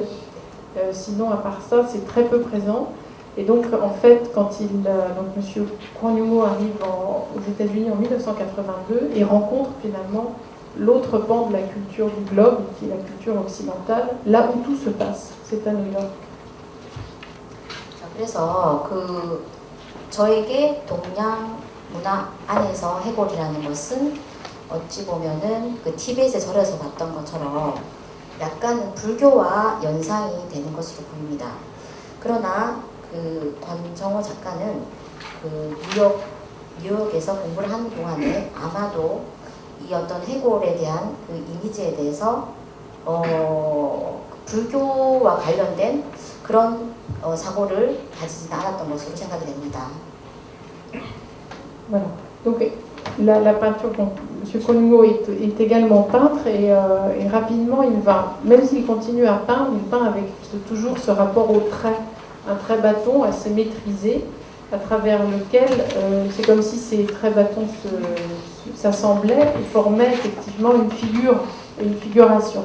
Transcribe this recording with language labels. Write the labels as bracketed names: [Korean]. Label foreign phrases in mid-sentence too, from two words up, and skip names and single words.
[French] Sinon, à part ça, c'est très peu présent. Et donc, en fait, quand donc M. Juan Ñungo arrive aux États-Unis en 1982 et rencontre finalement l'autre pan de la culture du globe, qui est la culture occidentale, là où tout se passe, c'est à New York. [Korean] 그래서 저에게 동양 문화 안에서 해골이라는 것은 어찌 보면은 그 티벳의 절에서 봤던 것처럼 약간은 불교와 연상이 되는 것으로 보입니다. 그러나 그 권정호 작가는 그 뉴욕에서 공부를 하는 동안에 아마도 이 어떤 해골에 대한 그 이미지에 대해서 불교와 관련된 그런 사고를 가지지는 않았던 것으로 생각이 됩니다. [French] Voilà. Donc la peinture, bon, M. Juan Ñungo est également peintre et rapidement il va, même s'il continue à peindre, il peint avec toujours ce rapport au trait, un trait bâton assez maîtrisé, à travers lequel c'est comme si ces traits bâtons s'assemblaient et formaient effectivement une figuration.